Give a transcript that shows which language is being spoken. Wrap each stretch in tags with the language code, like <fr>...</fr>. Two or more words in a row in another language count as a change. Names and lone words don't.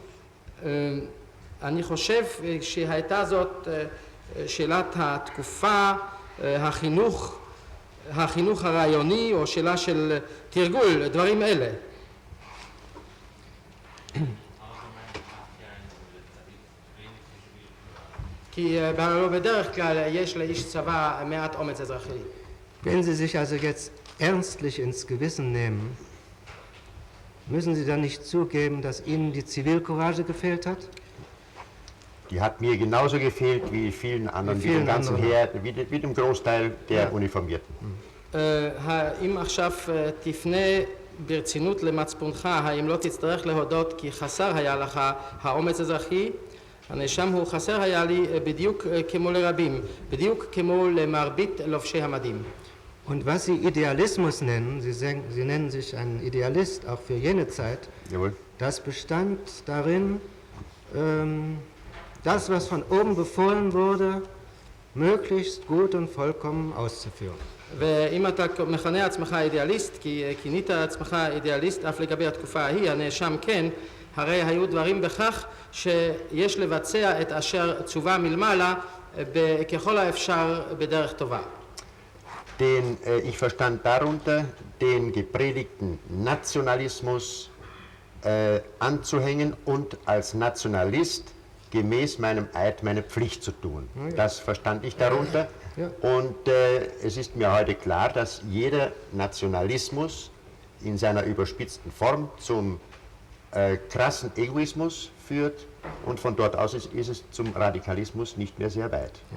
<he>אני חושב שהייתה זאת שאלת התקופה, החינוך הרעיוני או שאלה של תרגול, דברים אלה. כי בדרך כלל יש לאיש צבא מעט אומץ אזרחי.</he> <de>Wenn Sie sich also jetzt ernstlich ins Gewissen nehmen, müssen Sie dann nicht zugeben, dass Ihnen die Zivilcourage gefehlt hat? Die hat mir genauso gefehlt wie vielen anderen, wie dem ganzen Heer, wie dem Großteil der Uniformierten.</de> <he>האם עכשיו תפנה ברצינות למצפונך, האם לא תצטרך להודות כי חסר היה לך האומץ האזרחי? הנאשם הוא חסר היה לי בדיוק כמו לרבים, בדיוק כמו למרבית לובשי המדים.</he> <de>Und was Sie Idealismus nennen, Sie nennen sich ein Idealist auch für jene Zeit, Jawohl. Das bestand darin, das, was von oben befohlen wurde, möglichst gut und vollkommen auszuführen.</de> <he>ואם אתה מכנה עצמך אידיאליסט, כי כינית עצמך אידיאליסט אף לגבי התקופה ההיא, הנאשם כן, הרי היו דברים בכך שיש לבצע את אשר צווה מלמעלה ככל האפשר בדרך טובה.</he> <de>Ich verstand darunter, den gepredigten Nationalismus anzuhängen und als Nationalist gemäß meinem Eid meine Pflicht zu tun. Das verstand ich darunter. Und es ist mir heute klar, dass jeder Nationalismus in seiner überspitzten Form zum krassen Egoismus führt und von dort aus ist es zum Radikalismus nicht mehr sehr weit.</de>